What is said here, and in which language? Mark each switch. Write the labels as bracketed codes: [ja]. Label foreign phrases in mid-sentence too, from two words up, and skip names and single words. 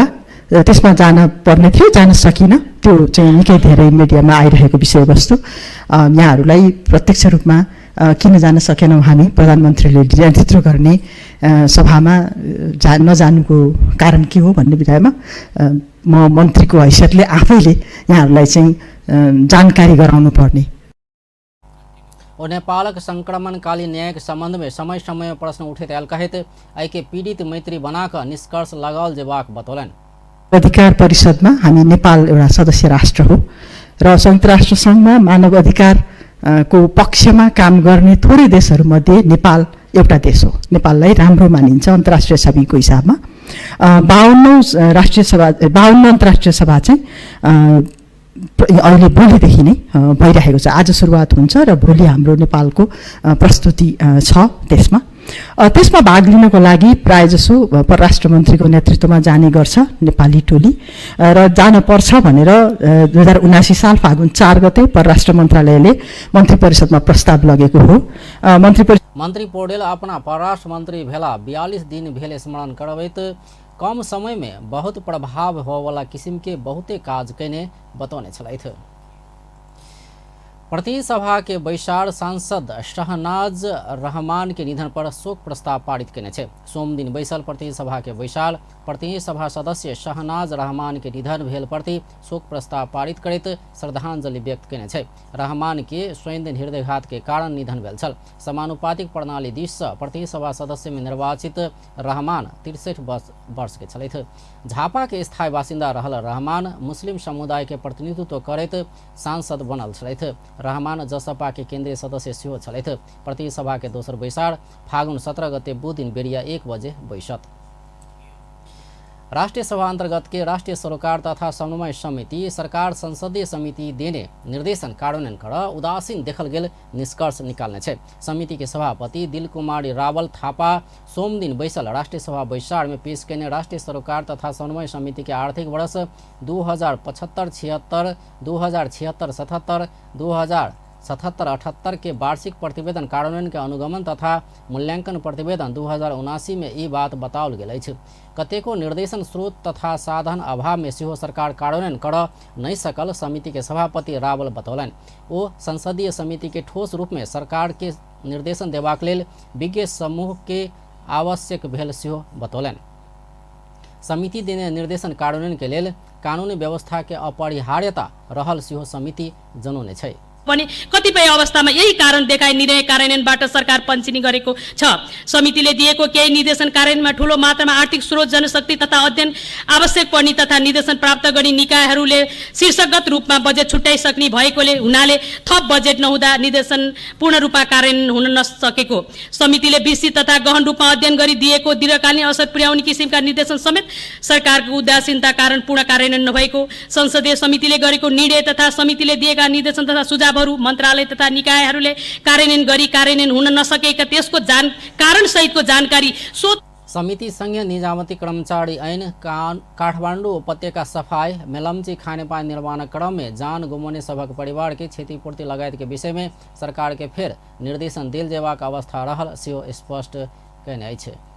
[ne] त्यसमा जान पर्ने थियो, जान सकिन। त्यो चाहिँ निकै धेरै मिडियामा आइरहेको विषयवस्तु यहाँहरूलाई प्रत्यक्ष रूपमा किन जान सकेनौँ हामी, प्रधानमन्त्रीले नेतृत्व गर्ने सभामा नजानुको कारण के हो भन्ने विषयमा म मन्त्रीको हैसियतले आफैले यहाँहरूलाई चाहिँ जानकारी गराउनु पर्ने। [mai] नेपालक संक्रमणकालीन न्यायिक सम्बन्ध में समय समय में प्रश्न उठैत आयल कहैत एके पीड़ित मैत्री बनाकर निष्कर्ष लगाओल जेबाक बतौलनि। [ne] अधिकार परिषदमा हामी नेपाल एउटा सदस्य राष्ट्र हो र संयुक्त राष्ट्र संघमा मानव अधिकार को पक्षमा काम गर्ने थोरै देशहरूमध्ये नेपाल एउटा देश हो। नेपाललाई राम्रो मानिन्छ अन्तर्राष्ट्रिय छविको हिसाबमा। 52 अन्तर्राष्ट्रिय सभा चाहिँ अहिले भोलिदेखि नै भइरहेको छ। आज सुरुवात हुन्छ र भोलि हाम्रो नेपालको प्रस्तुति छ त्यसमा। त्यसमा भाग लिनको लागि प्रायःजसो परराष्ट्र मन्त्रीको नेतृत्वमा जाने गर्छ नेपाली टोली र जानुपर्छ भनेर 2079 साल फागुन 4 गते परराष्ट्र मन्त्रालयले मन्त्री परिषदमा प्रस्ताव लगेको हो। [mai] मंत्री पौडेल अपना परराष्ट्र मंत्री भेला 42 दिन भेल स्मरण करबैत कम समय में बहुत प्रभाव होवाला किसिम के बहुते काज कैने बतौने छलैथ। प्रतिनिधि सभा के बैसार सांसद शहनाज रहमान के निधन पर शोक प्रस्ताव पारित कैने छे। सोम दिन बैसल प्रतिनिधि सभा के बैसार प्रतिनिधि सभा सदस्य शहनाज रहमान के निधन भेल प्रति शोक प्रस्ताव पारित करैत श्रद्धांजलि व्यक्त कैने छे। रहमान के स्वयं हृदयघात के कारण निधन भेल छल। समानुपातिक प्रणाली दिस प्रतिनिधि सभा सदस्य में निर्वाचित रहमान 63 वर्ष के छलैथ। झापा के स्थायी बासिंदा रहल रहमान मुस्लिम समुदाय के प्रतिनिधित्व करैत सांसद बनल छलैथ। रहमान जसपा के केंद्रीय सदस्य सेहो छलैथ। प्रतिनिधि सभा के दोसर बैसार फागुन 17 गते बुध दिन बेरिया 1 बजे बैसत। राष्ट्रीय सभा अंतर्गत के राष्ट्रीय सरोकार तथा समन्वय समिति सरकार संसदीय समिति देने निर्देशन कार्यान्वयन कर उदासीन देखल गेल निष्कर्ष निकालने छे। समिति के सभापति दिल कुमारी रावल थापा सोम दिन बैसल राष्ट्रीय सभा बैसार में पेश कैने राष्ट्रीय सरोकार तथा समन्वय समिति के आर्थिक वर्ष 2075-76, 2076-77, 2077-78 के वार्षिक प्रतिवेदन कार्यान्वयन के अनुगमन तथा मूल्यांकन प्रतिवेदन 2079 में ई बात बताओल गेल अछि। कतेको निर्देशन स्रोत तथा साधन अभाव में सेहो सरकार कार्यान्वयन कर नहीं सकल समिति के सभापति रावल बतौलन। ओ संसदीय समिति के ठोस रूप में सरकार के निर्देशन देबाक लेल विज्ञ समूह के आवश्यक भेल सेहो बतौलन। समिति देने निर्देशन कार्यान्वयन के लेल कानूनी व्यवस्था के अपरिहार्यता रहल सेहो समिति जनौने छै। [ne] पनि कतिपय अवस्थामा यही कारण देखाई निर्णय कार्यान्वयनबाट सरकार पञ्चिनी गरेको छ। समितिले दिएको केही निर्देशन कार्यान्वयनमा ठूलो मात्रामा आर्थिक स्रोत जनशक्ति तथा अध्ययन आवश्यक पर्ने तथा निर्देशन प्राप्त गर्ने निकायहरूले शीर्षगत रूपमा बजेट छुट्याइसक्ने भएकोले हुनाले थप बजेट नहुँदा निर्देशन पूर्ण रूपमा कार्यान्वयन हुन नसकेको, समितिले विस्तृत तथा गहन रूपमा अध्ययन गरी दिएको दीर्घकालीन असर पुर्याउने किसिमका निर्देशन समेत सरकारको उदासीनता कारण पूर्ण कार्यान्वयन नभएको, संसदीय समितिले गरेको निर्णय तथा समितिले दिएका निर्देशन तथा सुझाव मन्त्रालय तथा निकायहरूले कार्यान्वयन हुन नसकेका त्यसको कारण सहितको जानकारी [mai] समिति संघीय निजामती कर्मचारी ऐन काठमाडौँ उपत्यका सफाई मेलम्ची खानेपानी निर्माण क्रम में जान गुमाउने सबक परिवार के क्षतिपूर्ति लगायत के विषय में सरकार के फेर निर्देशन देल जेबाक अवस्था रहल सेहो स्पष्ट कहने अछि।